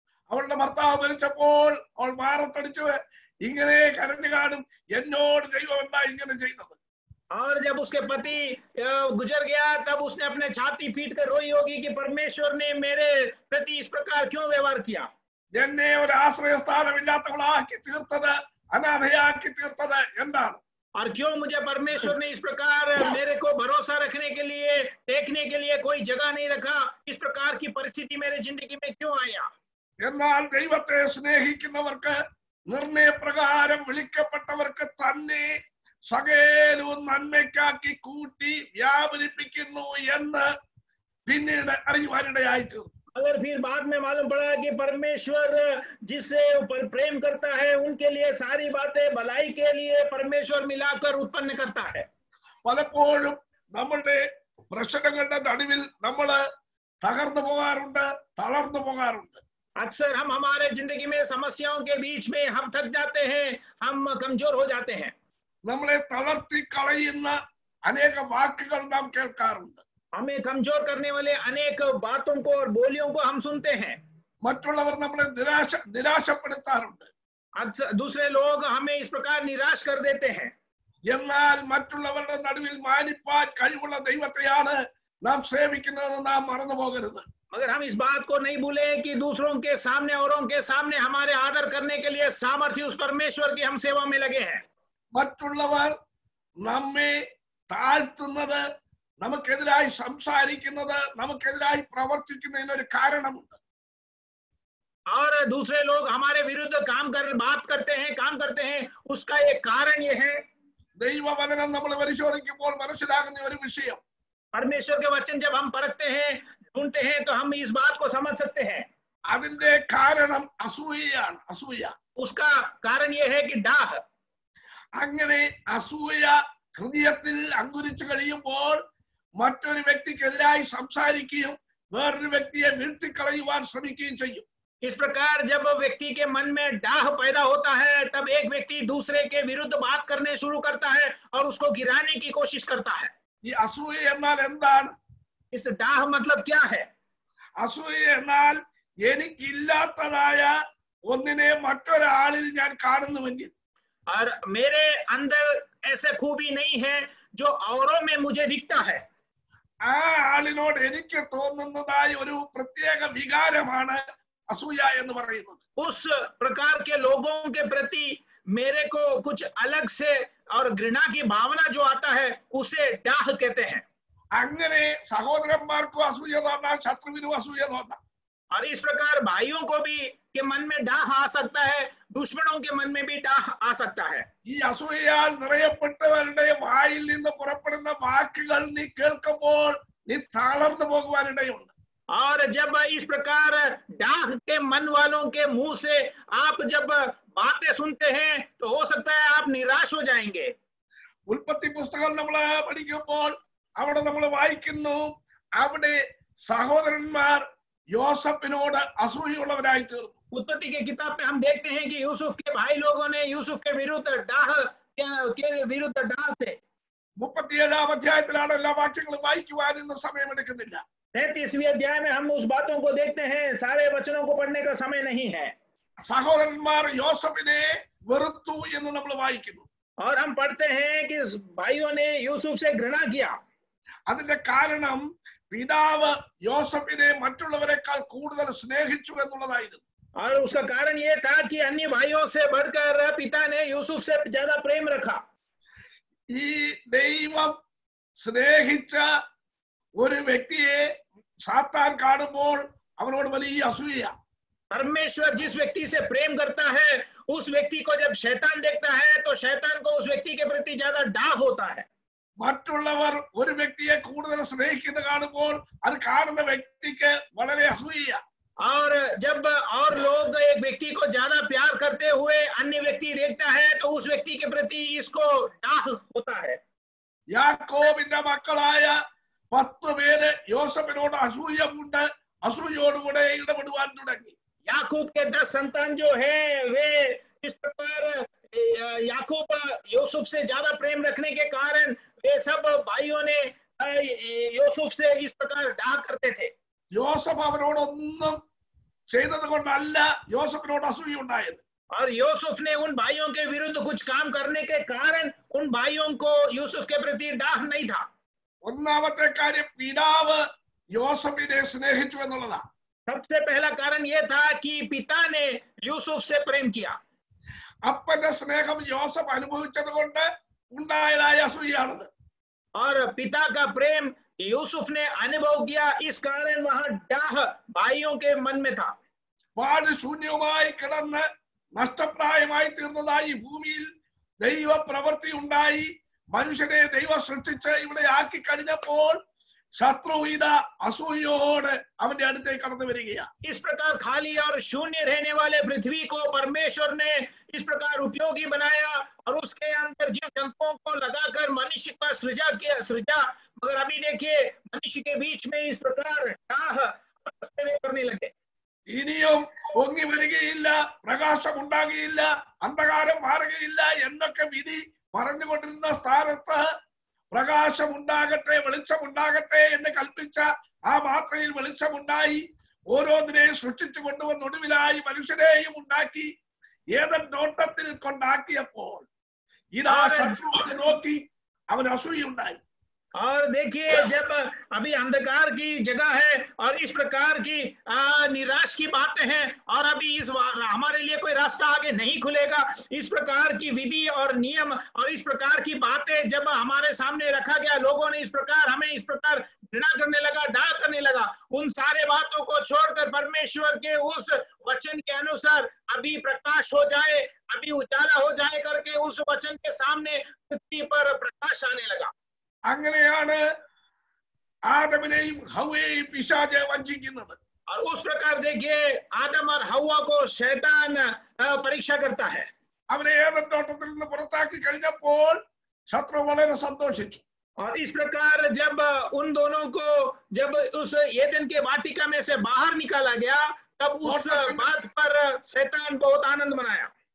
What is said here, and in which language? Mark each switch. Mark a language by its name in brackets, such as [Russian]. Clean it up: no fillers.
[Malayalam] അവളുടെ ഭർത്താവ് മരിച്ചപ്പോൾ അവൾ മാറത്തടിച്ചു ഇങ്ങനെ കരഞ്ഞു കാണും, എന്നോട് ദൈവം എന്താ ഇങ്ങനെ ചെയ്തത്. [Hindi] और जब उसके पति गुजर गया तब उसने अपने छाती पीट कर रोई होगी कि परमेश्वर ने मेरे प्रति इस प्रकार क्यों व्यवहार किया। [Malayalam] എന്നെ ഒരു ആശ്രയസ്ഥാനമില്ലാത്തവളാക്കി തീർത്തത്, അനാഥയാക്കി തീർത്തത് എന്താണ്? [Hindi] और क्यों मुझे परमेश्वर ने इस प्रकार मेरे को भरोसा रखने के लिए, टेकने के लिए कोई जगह नहीं रखा, इस प्रकार की परिस्थिति मेरे जिंदगी में क्यों आया। [Malayalam] എന്നാൽ ദൈവത്തെ സ്നേഹിക്കുന്നവർക്ക്, നിർണയപ്രകാരം വിളിക്കപ്പെട്ടവർക്ക് തന്നെ സകലവും നന്മയ്ക്കാക്കി കൂട്ടി വ്യാപരിപ്പിക്കുന്നു എന്ന് പിന്നീട് അറിയുവാനിടയായി തീർന്നു. [Hindi] अगर फिर बाद में मालूम पड़ा कि परमेश्वर जिससे प्रेम करता है उनके लिए सारी बातें भलाई के लिए परमेश्वर मिलाकर उत्पन्न करता है। [Malayalam] പലപ്പോഴും നമ്മളുടെ പ്രശ്നങ്ങളുടെ നടുവിൽ നമ്മൾ തകർന്നു പോകാറുണ്ട്, തളർന്നു പോകാറുണ്ട്. [Hindi] अक्सर हम हमारे जिंदगी में समस्याओं के बीच में हम थक जाते हैं, हम कमजोर हो जाते हैं। [Malayalam] നമ്മളെ തളർത്തി കളയുന്ന അനേക വാക്കുകൾ നാം കേൾക്കാറുണ്ട്. [Hindi] हमें कमजोर करने वाले अनेक बातों को और बोलियों को हम सुनते हैं। [Malayalam] മറ്റുള്ളവർ നമ്മളെ നിരാശപ്പെടുത്താറുണ്ട്. [Hindi] अक्सर दूसरे लोग हमें इस प्रकार निराश कर देते हैं। [Malayalam] എന്നാൽ മറ്റുള്ളവരുടെ നടുവിൽ മാനിപ്പാൻ കഴിവുള്ള ദൈവത്തെയാണ് നാം സേവിക്കുന്നതെന്ന് നാം മറന്നു പോകരുത്. [Hindi] मगर हम इस बात को नहीं भूले कि दूसरों के सामने, औरों के सामने हमारे आदर करने के लिए सामर्थ्य उस परमेश्वर की हम सेवा में लगे हैं। [Malayalam] മറ്റുള്ളവർ നമ്മെ താഴ്ത്തുന്നത്, നമുക്കെതിരായി സംസാരിക്കുന്നത്, നമുക്കെതിരായി പ്രവർത്തിക്കുന്നതിനൊരു കാരണമുണ്ട്. [Hindi] और दूसरे लोग हमारे विरुद्ध बात करते हैं, काम करते हैं, उसका एक कारण ये है। [Malayalam] ദൈവവചനം നമ്മൾ പരിശോധിക്കുമ്പോൾ മനസ്സിലാകുന്ന ഒരു വിഷയം, [Hindi] परमेश्वर के वचन जब हम परखते हैं, ढूंढते हैं, तो हम इस बात को समझ सकते हैं। [Malayalam] അതിന്റെ കാരണം അസൂയയാണ്. അസൂയ. [Hindi] उसका कारण यह है कि डाह, [Malayalam] അങ്ങനെ അസൂയ ഹൃദയത്തിൽ അങ്കുരിച്ചു കഴിയുമ്പോൾ മറ്റൊരു വ്യക്തിക്കെതിരായി സംസാരിക്കുകയും വേറൊരു വ്യക്തിയെ വീഴ്ത്തിക്കളയുവാൻ ശ്രമിക്കുകയും ചെയ്യും. [Hindi] इस प्रकार जब व्यक्ति के मन में डाह पैदा होता है, तब एक व्यक्ति दूसरे के विरुद्ध बात करने शुरू करता है और उसको गिराने की कोशिश करता है। [Malayalam] ഈ അസൂയ എന്നാൽ എന്താണ്? [Hindi] इस डाह मतलब क्या है? [Malayalam] അസൂയ എന്നാൽ എനിക്കില്ലാത്തതായ ഒന്നിനെ മറ്റൊരാളിൽ ഞാൻ കാണുന്നുവെങ്കിൽ, [Hindi] और मेरे अंदर ऐसे खूबी नहीं है जो औरों में मुझे दिखता है, [Malayalam] ആ ആളിനോട് എനിക്ക് തോന്നുന്നതായ ഒരു പ്രത്യേക വികാരമാണ് അസൂയ എന്ന് പറയുന്നത്. [Hindi] उस प्रकार के लोगों के प्रति मेरे को कुछ अलग से और घृणा की भावना जो आता है, उसे डाह कहते हैं। [Malayalam] അങ്ങനെ സഹോദരന്മാർക്കും അസൂയ തോന്നാം, ശത്രുവിനും അസൂയ തോന്നാം. [Hindi] और इस प्रकार भाइयों को भी के मन में डाह आ सकता है, दुश्मनों के मन में भी डाह आ सकता है। [Malayalam] ഈ അസൂയയാൽ നിറയപ്പെട്ടവരുടെ വായിൽ നിന്ന് പുറപ്പെടുന്ന വാക്കുകൾ നീ കേൾക്കുമ്പോൾ നീ തളർന്നു പോകുവാനിടയുണ്ട്. [Hindi] और जब इस प्रकार डाह के मन वालों के मुंह से आप जब बातें सुनते हैं, तो हो सकता है आप निराश हो जाएंगे। [Malayalam] ഉൽപ്പത്തി പുസ്തകം നമ്മൾ പഠിക്കുമ്പോൾ അവിടെ നമ്മൾ വായിക്കുന്നു, അവിടെ സഹോദരന്മാർ യോസഫിനോട് അസൂയുള്ളവരായി തീർന്നു. [Hindi] उत्पत्ति के किताब में हम देखते हैं कि यूसुफ के भाई लोगों ने यूसुफ के विरुद्ध डाह के विरुद्ध डाह थे। [Malayalam] 37 അധ്യായത്തിലാണ് എല്ലാ വാക്യങ്ങളും വായിക്കുവാൻ ഇന്ന് സമയമെടുക്കുന്നില്ല. [Hindi] 33वीं अध्याय में हम उस बातों को देखते हैं, सारे वचनों को पढ़ने का समय नहीं है। [Malayalam] സഹോദരന്മാർ യോസഫിനെ വെറുത്തു എന്ന് നമ്മൾ വായിക്കുന്നു. [Hindi] और हम पढ़ते हैं कि भाइयों ने यूसुफ से घृणा किया। [Malayalam] അതിന്റെ കാരണം പിതാവ് യോസഫിനെ മറ്റുള്ളവരെക്കാൾ കൂടുതൽ സ്നേഹിച്ചു എന്നുള്ളതായിരുന്നു. [Hindi] और उसका कारण ये था कि अन्य भाइयों से बढ़कर पिता ने यूसुफ से ज्यादा प्रेम रखा। [Malayalam] ഈ ദൈവം സ്നേഹിച്ച ഒരു വ്യക്തിയെ സാത്താൻ കാണുമ്പോൾ അവനോട് വലിയ അസൂയ. [Hindi] परमेश्वर जिस व्यक्ति से प्रेम करता है, उस व्यक्ति को जब शैतान देखता है, तो शैतान को उस व्यक्ति के प्रति ज्यादा डाह होता है। [Malayalam] മറ്റുള്ളവർ ഒരു വ്യക്തിയെ കൂടുതൽ സ്നേഹിക്കുന്നത് കാണുമ്പോൾ അത് കാണുന്ന വ്യക്തിക്ക് വളരെ അസൂയ. [Hindi] और जब और लोग एक व्यक्ति को ज्यादा प्यार करते हुए अन्य व्यक्ति देखता है, तो उस व्यक्ति के प्रति इसको डाह होता है। [Malayalam] യാക്കോബിന്റെ മക്കളായ 10 പേര് യോസഫിനോട് അസൂയമുണ്ട്, അസൂയോടുകൂടെ ഇടപെടുവാൻ തുടങ്ങി. [Hindi] याकूब के 10 संतान जो है, वे इस प्रकार याकूब यूसुफ से ज्यादा प्रेम रखने के कारण वे सब भाइयों ने यूसुफ से इस प्रकार डाह करते थे। [Malayalam] യോസഫ് അവരോടൊന്നും ചെയ്തത് കൊണ്ടല്ല യോസഫിനോട് അസൂയ ഉണ്ടായത്. [Hindi] और यूसुफ ने उन भाइयों के विरुद्ध कुछ काम करने के कारण उन भाइयों को यूसुफ के प्रति डाह नहीं था। [Malayalam] ഒന്നാമത്തെ കാര്യം പിതാവ് യോസഫിനെ സ്നേഹിച്ചു എന്നുള്ളതാണ്. [Hindi] सबसे पहला कारण यह था कि पिता ने यूसुफ से प्रेम किया। [Malayalam] അപ്പന്റെ സ്നേഹം യോസഫ് അനുഭവിച്ചത് കൊണ്ട് ഉണ്ടായതായ അസൂയാണത്. [Hindi] और पिता का प्रेम यूसुफ ने अनुभव किया, इस कारण वहां डाह भाइयों के मन में था। [Malayalam] പാട് ശൂന്യവുമായി കിടന്ന് നഷ്ടപ്രായമായി തീർന്നതായി ഭൂമിയിൽ ദൈവ പ്രവൃത്തി ഉണ്ടായി. മനുഷ്യനെ ദൈവം സൃഷ്ടിച്ച് ഇവിടെ ആക്കി കഴിഞ്ഞപ്പോൾ ശത്രു ഇത അസൂയോട് അവന്റെ അടുത്തേക്ക് കടന്നു വരികയാണ്. [Hindi] इस प्रकार खाली और शून्य रहने वाले पृथ्वी को परमेश्वर ने इस प्रकार उपयोगी बनाया और उसके अंदर जीव जंतुओं को लगाकर मनुष्य का सृजा। मगर अभी देखिए, मनुष्य के बीच में इस प्रकार डाह करने लगे। [Malayalam] ഇനിയും പൊങ്ങി വരികയില്ല, പ്രകാശം ഉണ്ടാകുകയില്ല, അന്ധകാരം മാറുകയില്ല എന്നൊക്കെ വിധി പറഞ്ഞുകൊണ്ടിരുന്ന സ്ഥാനത്ത് പ്രകാശം ഉണ്ടാകട്ടെ, വെളിച്ചമുണ്ടാകട്ടെ എന്ന് കൽപ്പിച്ച ആ മാത്രയിൽ വെളിച്ചമുണ്ടായി. ഓരോന്നിനെയും സൃഷ്ടിച്ചു കൊണ്ടുവന്ന ഒടുവിലായി മനുഷ്യരെയും ഉണ്ടാക്കി ഏതൻ തോട്ടത്തിൽ കൊണ്ടാക്കിയപ്പോൾ ഇതാ ശത്രു നോക്കി അവന് അസൂയുണ്ടായി. [Hindi] और देखिए, जब अभी अंधकार की जगह है और इस प्रकार की निराश की बातें हैं और अभी इस हमारे लिए कोई रास्ता आगे नहीं खुलेगा, इस प्रकार की विधि और नियम और इस प्रकार की बातें जब हमारे सामने रखा गया, लोगों ने इस प्रकार हमें इस प्रकार घृणा करने लगा, डाह करने लगा। उन सारे बातों को छोड़कर परमेश्वर के उस वचन के अनुसार अभी प्रकाश हो जाए, अभी उजाला हो जाए करके उस वचन के सामने पृथ्वी पर प्रकाश आने लगा। [Malayalam] അങ്ങനെയാണ് ആദമിനെയും ഹവ്വയെയും പിശാച് വഞ്ചിക്കുന്നത്. [Hindi] और उस प्रकार देखिए आदम और हव्वा को शैतान परीक्षा करता है. [Malayalam] അവനെ ഏദൻ തോട്ടത്തിൽ നിന്ന് പുറത്താക്കി കഴിഞ്ഞപ്പോൾ ശത്രു വളരെ സന്തോഷിച്ചു. [Hindi] और इस प्रकार जब उन दोनों को जब उस एदन के वाटिका में से बाहर निकाला गया तब उस बात पर शैतान बहुत आनंद मनाया.